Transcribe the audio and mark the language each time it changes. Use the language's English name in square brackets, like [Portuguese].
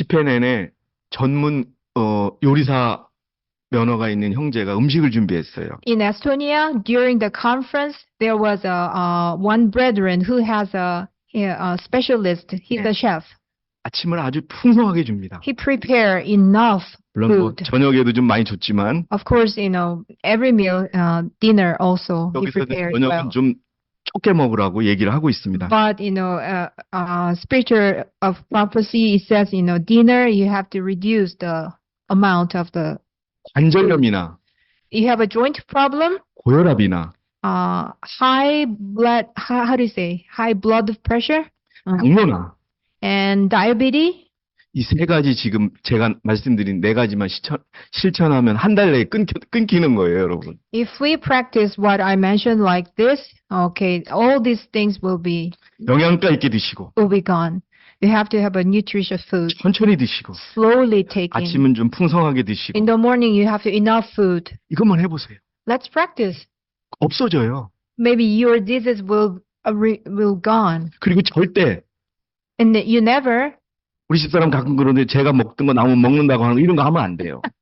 [Korean] 집회 내내 전문 요리사 면허가 있는 형제가 음식을 준비했어요. [English] In Estonia, during the conference, there was one brethren who has a specialist. He's a chef. [Korean] 아침을 아주 풍성하게 줍니다. [English] He prepared enough [Korean] 물론 뭐 [English] food. [Korean] 저녁에도 좀 많이 줬지만 [English] Of course, every meal, dinner also, he [Korean] 여기서는 [English] prepared [Korean] 저녁은 [English] well. [Korean] 좀 적게 먹으라고 얘기를 하고 있습니다. [English] But, spiritual of prophecy, it says, dinner, you have to reduce the amount of the, [Korean] 관절염이나 [English] you have a joint problem, [Korean] 고혈압이나 [English] high blood, how do you say, high blood pressure? [Korean] 당뇨나 [English] and diabetes. [Korean] 이 세 가지 지금 제가 말씀드린 네 가지만 실천하면 한 달 내에 끊기는 거예요, 여러분. [English] If we practice what I mentioned like this, okay, all these things will be [Korean] 영양가 있게 드시고, [English] gone. You have to have a nutritious food. [Korean] 천천히 드시고, [English] Slowly taking. [Korean] 아침은 좀 풍성하게 드시고, [English] In the morning, you have to enough food. [Korean] 이것만 해보세요. [English] Let's practice. [Korean] 없어져요. [English] Maybe your disease will gone. [Korean] 그리고 절대 [English] And you never. [Korean] 우리 집사람 가끔 그러는데 제가 먹던 거 남으면 먹는다고 하는 거 이런 거 하면 안 돼요.